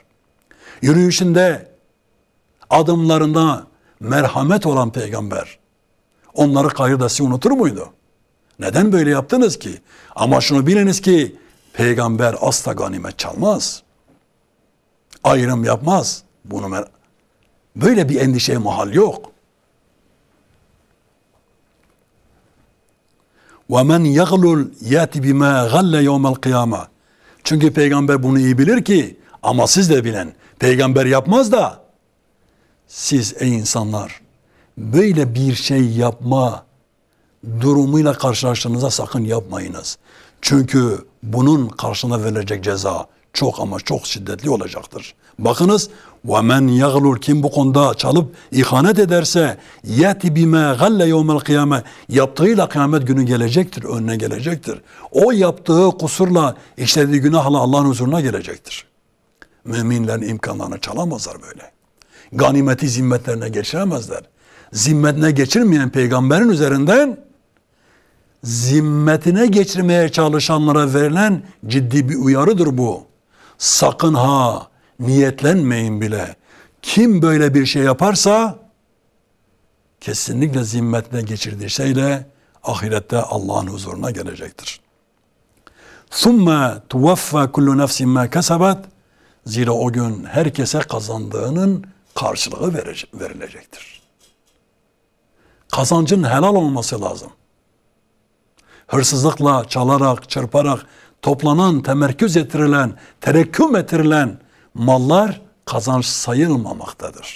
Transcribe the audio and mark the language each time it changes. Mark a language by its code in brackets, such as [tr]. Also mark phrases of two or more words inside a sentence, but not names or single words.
[tr] Yürüyüşünde, adımlarında merhamet olan peygamber. Onları kayırdası unutur muydu? Neden böyle yaptınız ki? Ama şunu biliniz ki peygamber asla ganimet çalmaz. Ayrım yapmaz. Bunu Böyle bir endişeye mahal yok. [ar] وَمَنْ يَغْلُلْ يَاتِ بِمَا غَلَّ يَوْمَ الْقِيَامَةِ [tr] Çünkü peygamber bunu iyi bilir ki, ama siz de bilen, peygamber yapmaz da, siz ey insanlar, böyle bir şey yapma durumuyla karşılaştığınızda sakın yapmayınız. Çünkü bunun karşılığında verilecek ceza çok ama çok şiddetli olacaktır. Bakınız, [ar] وَمَنْ يَغْلُلْ [tr] Kim bu konuda çalıp ihanet ederse [ar] يَاتِ بِمَا غَلَّ يَوْمَ الْقِيَامَةِ [tr] Yaptığıyla kıyamet günü gelecektir, önüne gelecektir. O yaptığı kusurla, işlediği günahla Allah'ın huzuruna gelecektir. Müminlerin imkanlarını çalamazlar böyle. Ganimeti zimmetlerine geçiremezler. Zimmetine geçirmeyen peygamberin üzerinden zimmetine geçirmeye çalışanlara verilen ciddi bir uyarıdır bu. Sakın ha niyetlenmeyin bile. Kim böyle bir şey yaparsa kesinlikle zimmetine geçirdiği şeyle ahirette Allah'ın huzuruna gelecektir. [ar] ثُمَّ تُوَفَّى كُلُّ نَفْسٍ مَا كَسَبَتْ [tr] Zira o gün herkese kazandığının karşılığı verilecektir. Kazancın helal olması lazım. Hırsızlıkla, çalarak, çırparak toplanan, temerküz ettirilen, terekküm ettirilen mallar kazanç sayılmamaktadır.